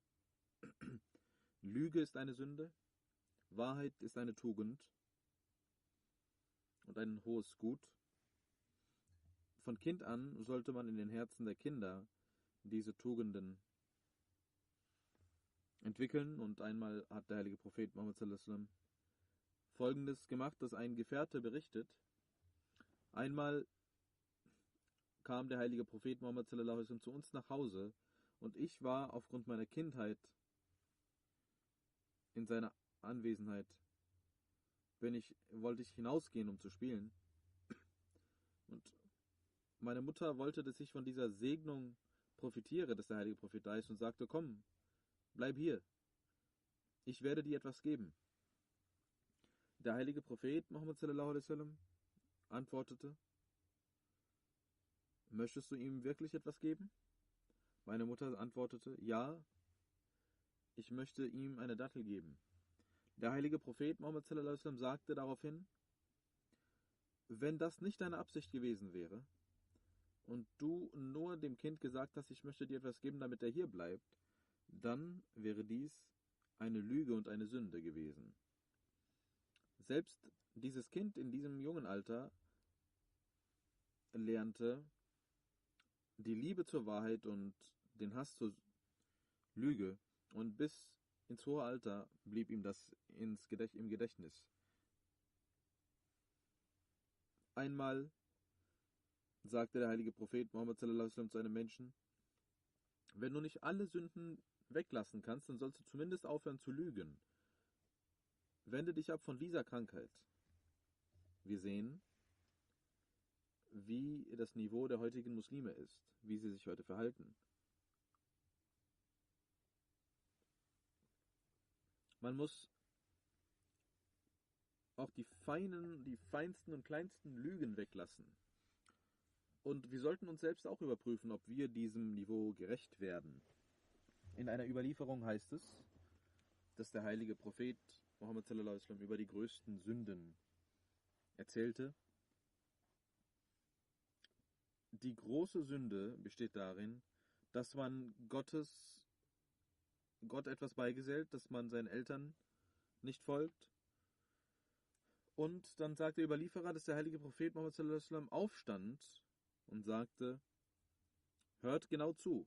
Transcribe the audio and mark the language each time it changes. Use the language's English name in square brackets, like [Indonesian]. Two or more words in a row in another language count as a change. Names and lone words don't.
[German] Lüge ist eine Sünde, Wahrheit ist eine Tugend und ein hohes Gut. Von Kind an sollte man in den Herzen der Kinder diese Tugenden entwickeln. Und einmal hat der heilige Prophet Muhammad [Arabic] صلى الله عليه وسلم [German] Folgendes gemacht, dass ein Gefährte berichtet: Einmal kam der heilige Prophet Muhammad [Arabic] صلى الله عليه وسلم [German] zu uns nach Hause und ich war aufgrund meiner Kindheit in seiner Anwesenheit, wollte ich hinausgehen, um zu spielen. Und meine Mutter wollte, dass ich von dieser Segnung profitiere, dass der heilige Prophet da ist, und sagte: Komm, bleib hier, ich werde dir etwas geben. Der heilige Prophet Muhammad [Arabic] صلى الله عليه وسلم [German] antwortete: Möchtest du ihm wirklich etwas geben? Meine Mutter antwortete: Ja, ich möchte ihm eine Dattel geben. Der heilige Prophet Muhammad [Arabic] صلى الله عليه وسلم [German] sagte daraufhin: Wenn das nicht deine Absicht gewesen wäre und du nur dem Kind gesagt hast, ich möchte dir etwas geben, damit er hier bleibt, dann wäre dies eine Lüge und eine Sünde gewesen. Selbst dieses Kind in diesem jungen Alter lernte die Liebe zur Wahrheit und den Hass zur Lüge, und bis ins hohe Alter blieb ihm das im Gedächtnis. Einmal sagte der heilige Prophet Muhammad [Arabic] صلى الله عليه وسلم [German] zu einem Menschen: Wenn du nicht alle Sünden weglassen kannst, dann sollst du zumindest aufhören zu lügen. Wende dich ab von dieser Krankheit. Wir sehen, wie das Niveau der heutigen Muslime ist, wie sie sich heute verhalten. Man muss auch die feinsten und kleinsten Lügen weglassen. Und wir sollten uns selbst auch überprüfen, ob wir diesem Niveau gerecht werden. In einer Überlieferung heißt es, dass der heilige Prophet Muhammad [Arabic] صلى الله عليه وسلم [German] über die größten Sünden erzählte. Die große Sünde besteht darin, dass man Gott etwas beigesellt, dass man seinen Eltern nicht folgt. Und dann sagt der Überlieferer, dass der heilige Prophet Muhammad [Arabic] صلى الله عليه وسلم [German] aufstand und sagte: Hört genau zu.